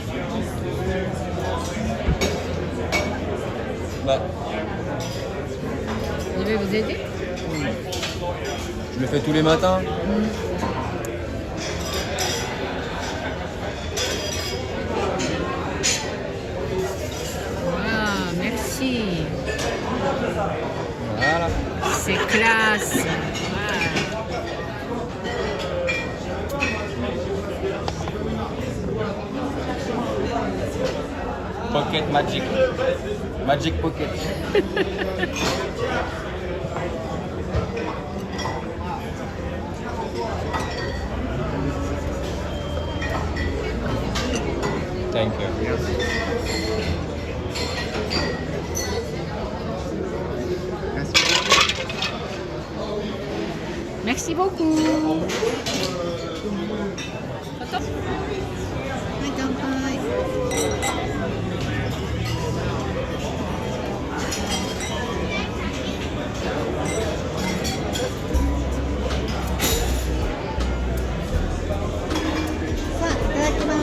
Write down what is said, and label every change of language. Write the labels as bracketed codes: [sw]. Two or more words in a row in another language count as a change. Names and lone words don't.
[fr] But fais tous les matins? Ah, merci. Voilà. C'est classe. [en] Pocket magic. Magic pocket. Thank you. [fr] Merci beaucoup. [ja] はい乾杯。さあいただきます。